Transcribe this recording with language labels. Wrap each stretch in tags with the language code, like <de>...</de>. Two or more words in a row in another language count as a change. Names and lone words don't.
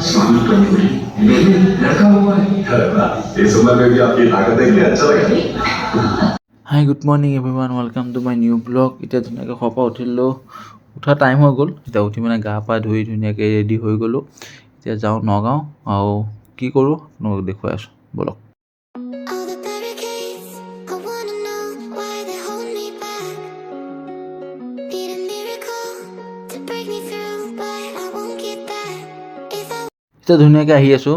<hi>शांत करनी पड़ी। मैंने लड़का हुआ है इस उम्र में भी आपकी ताकत देख के अच्छा लगा।</hi> <en>Hi good morning everyone, welcome to my new vlog.</en> <as>এতিয়া ধুনীয়াকৈ শুৱাৰ পৰা উঠিলোঁ, উঠা টাইম হৈ গ'ল। এতিয়া উঠি মানে গা পা ধুই ধুনীয়াকৈ ৰেডি হৈ গ'লোঁ। এতিয়া যাওঁ নগাঁও, আৰু কি কৰোঁ তোমাক দেখুৱাই আছোঁ, ব'লক। এতিয়া ধুনীয়াকৈ আহি আছোঁ।</as>